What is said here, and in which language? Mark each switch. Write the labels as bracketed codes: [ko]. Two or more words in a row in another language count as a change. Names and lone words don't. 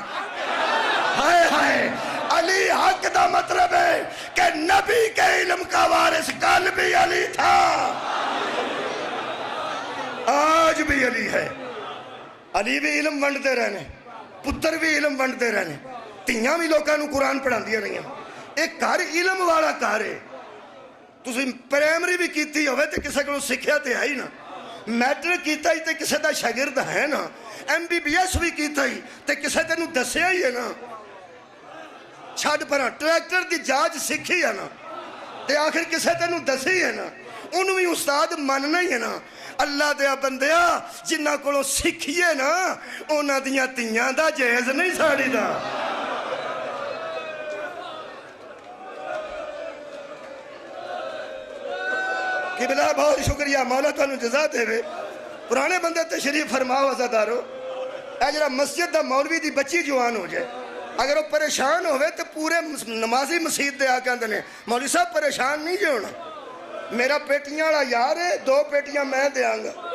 [ur] ہائے ہائے، علی حق دا مطلب ہے کہ نبی کے علم کا وارث کل بھی علی تھا، آج بھی علی ہے۔ [pa] علی بھی علم ونڈتے رہنے، پتر بھی علم ونڈتے رہنے، تیاں بھی لوگاں نو قرآن پڑھان دیا رہی ہیں۔ [ur] ایک گھر علم والا گھر ہے، [pa] ਤੁਸੀਂ ਪ੍ਰਾਇਮਰੀ ਵੀ ਕੀਤੀ ਹੋਵੇ ਤੇ ਕਿਸੇ ਕੋਲੋਂ ਸਿੱਖਿਆ ਤੇ ਹੈ ਹੀ ਨਾ, ਮੈਟ੍ਰਿਕ ਕੀਤਾ ਹੀ ਤੇ ਕਿਸੇ ਦਾ ਸ਼ਾਗਿਰਦ ਹੈ ਨਾ, MBBS ਵੀ ਕੀਤਾ ਹੀ ਤੇ ਕਿਸੇ ਤੈਨੂੰ ਦੱਸਿਆ ਹੀ ਹੈ ਨਾ। ਛੱਡ ਪਰਾਂ, ਟਰੈਕਟਰ ਦੀ ਜਾਂਚ ਸਿੱਖੀ ਹੈ ਨਾ ਤੇ ਆਖਿਰ ਕਿਸੇ ਤੈਨੂੰ ਦੱਸੀ ਹੈ ਨਾ, ਉਹਨੂੰ ਵੀ ਉਸਤਾਦ ਮੰਨਣਾ ਹੀ ਹੈ ਨਾ। ਅੱਲਾ ਦੇ ਬੰਦਿਆ, ਜਿਨ੍ਹਾਂ ਕੋਲੋਂ ਸਿੱਖੀਏ ਨਾ ਉਹਨਾਂ ਦੀਆਂ ਧੀਆਂ ਦਾ ਜੇਜ਼ ਨਹੀਂ ਸਾੜੀਦਾ। ਕਿਬਲਾ ਬਹੁਤ ਸ਼ੁਕਰੀਆ, ਮੌਲਾ ਤੁਹਾਨੂੰ ਜਜ਼ਾ ਦੇਵੇ। ਪੁਰਾਣੇ ਬੰਦੇ ਤਸ਼ਰੀਫ਼ ਫ਼ਰਮਾਓ ਅਜ਼ਾਦਾਰੋ। ਏ ਜ਼ਰਾ ਮਸਜਿਦ ਦਾ ਮੌਲਵੀ ਦੀ ਬੱਚੀ ਜਵਾਨ ਹੋ ਜਾਏ, ਅਗਰ ਵੋ ਪਰੇਸ਼ਾਨ ਹੋਵੇ ਤੋ ਪੂਰੇ ਨਮਾਜ਼ੀ ਮਸੀਤ ਦੇ ਆਕੇ ਆਂਦੇ ਨੇ ਮੌਲਵੀ ਸਾਹਬ ਪਰੇਸ਼ਾਨ ਨਹੀਂ ਜੇ ਹੋਣਾ, ਮੇਰਾ ਪੇਟੀਆਂ ਵਾਲਾ ਯਾਰ ਹੈ, 2 ਪੇਟੀਆਂ ਮੈਂ ਦੇਂਗਾ।